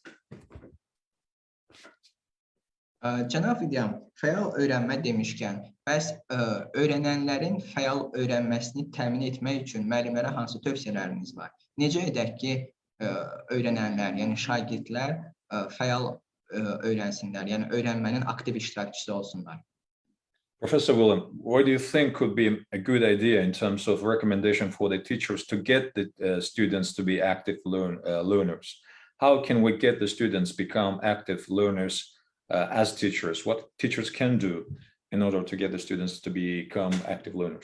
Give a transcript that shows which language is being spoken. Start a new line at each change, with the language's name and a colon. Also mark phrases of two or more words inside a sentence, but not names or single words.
Azerbaijani: Cənab William, fəal öyrənmə demişkən, bəs öyrənənlərin fəal öyrənməsini təmin etmək üçün müəllimlərə hansı tövsiyələriniz var? Necə edək ki, öyrənənlər, yəni şagirdlər fəal öyrənsinlər, yəni öyrənmənin aktiv iştirakçısı olsunlar?
English: Professor William, what do you think could be a good idea in terms of recommendation for the teachers to get the students to be active learners? how can we get the students become active learners as teachers? What teachers can do in order to get the students to become active learners?